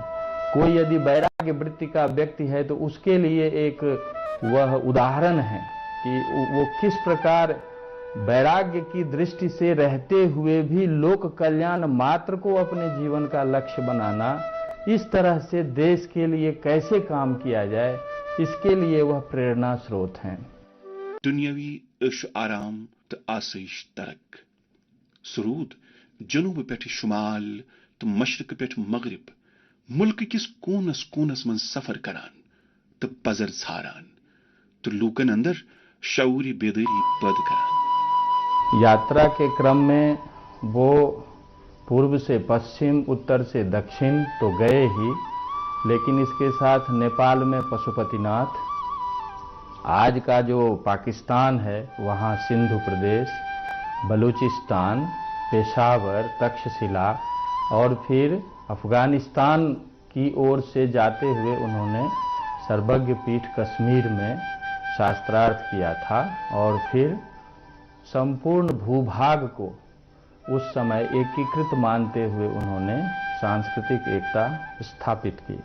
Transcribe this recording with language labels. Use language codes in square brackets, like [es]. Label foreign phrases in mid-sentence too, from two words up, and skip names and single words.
[hi] कोई यदि वैराग्य वृत्ति का व्यक्ति है तो उसके लिए एक वह उदाहरण है कि वो किस प्रकार वैराग्य की दृष्टि से रहते हुए भी लोक कल्याण मात्र को अपने जीवन का लक्ष्य बनाना, इस तरह से देश के लिए कैसे काम किया जाए, इसके लिए वह प्रेरणा स्रोत हैं। [ks] दुनियावी इश आराम तो आसईश तरक सरूद जनूब पे शुमाल तो मशरक पे मगरिब मुल्क किस कोनस कोनस मन सफर करान तो पजर छारान तो लूकन अंदर शऊरी बेदरी पद करान। [hi] यात्रा के क्रम में वो पूर्व से पश्चिम, उत्तर से दक्षिण तो गए ही, लेकिन इसके साथ नेपाल में पशुपतिनाथ, आज का जो पाकिस्तान है वहाँ सिंधु प्रदेश, बलूचिस्तान, पेशावर, तक्षशिला और फिर अफगानिस्तान की ओर से जाते हुए उन्होंने सर्वज्ञ पीठ कश्मीर में शास्त्रार्थ किया था और फिर संपूर्ण भूभाग को उस समय एकीकृत मानते हुए उन्होंने सांस्कृतिक एकता स्थापित की।